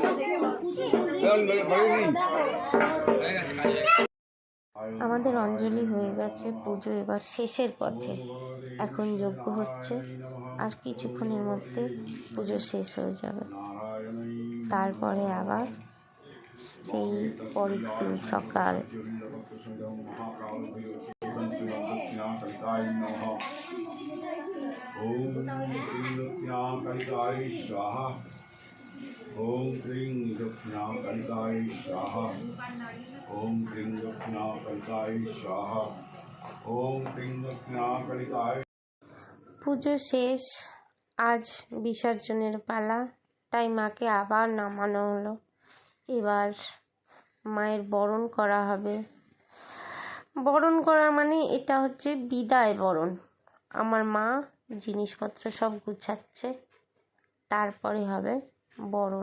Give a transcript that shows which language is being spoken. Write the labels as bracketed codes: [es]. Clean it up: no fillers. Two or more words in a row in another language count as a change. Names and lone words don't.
[bn] আমাদের অঞ্জলি হয়ে গেছে, পুজো এবার শেষের পথে। এখন যজ্ঞ হচ্ছে, আর কিছুক্ষণের মধ্যে পুজো শেষ হয়ে যাবে। তারপরে আবার সেই পরের দিন সকাল। [sa] ओम क्रीं दक्षिणाकलिकाय स्वाहा। ओम क्रीं दक्षिणाकलिकाय स्वाहा। ओम क्रीं दक्षिणाकलिकाय। [bn] পুজো শেষ, আজ বিসর্জনের পালা, তাই মাকে আবার নামানো হলো। এবার মায়ের বরণ করা হবে। বরণ করা মানে এটা হচ্ছে বিদায় বরণ। আমার মা জিনিসপত্র সব গুছাচ্ছে, তারপরে হবে বরণ।